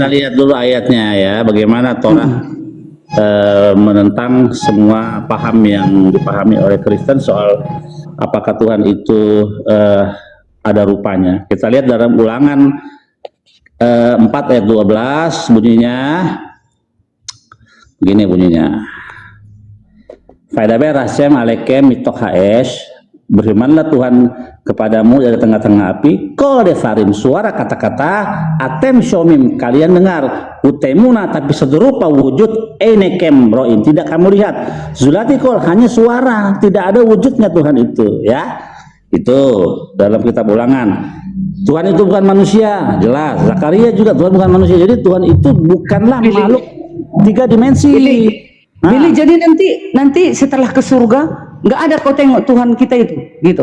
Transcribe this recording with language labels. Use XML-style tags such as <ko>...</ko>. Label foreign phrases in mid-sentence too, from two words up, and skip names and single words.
<id>lihat dulu ayatnya ya, bagaimana Torah menentang semua paham yang dipahami oleh Kristen soal apakah Tuhan itu ada rupanya. Kita lihat dalam Ulangan 4 ayat 12 bunyinya begini bunyinya.</id> <he>וידבר השם אליכם מתוך האש,</he> <id>berfirmanlah Tuhan kepadamu dari tengah-tengah api,</id> <he>קול דברים,</he> <id>suara kata-kata,</id> <he>אתם שומעים,</he> <id>kalian dengar, utemuna, tapi serupa wujud,</id> <he>אינכם רואים,</he> <id>tidak kamu lihat,</id> <he>זולתי קול,</he> <id>hanya suara, tidak ada wujudnya Tuhan itu, ya. Itu dalam kitab Ulangan. Tuhan itu bukan manusia, jelas. Zakaria juga Tuhan bukan manusia. Jadi Tuhan itu bukanlah makhluk 3 dimensi. Nah. Billy, jadi nanti setelah ke surga nggak ada kau tengok Tuhan kita itu, gitu.</id>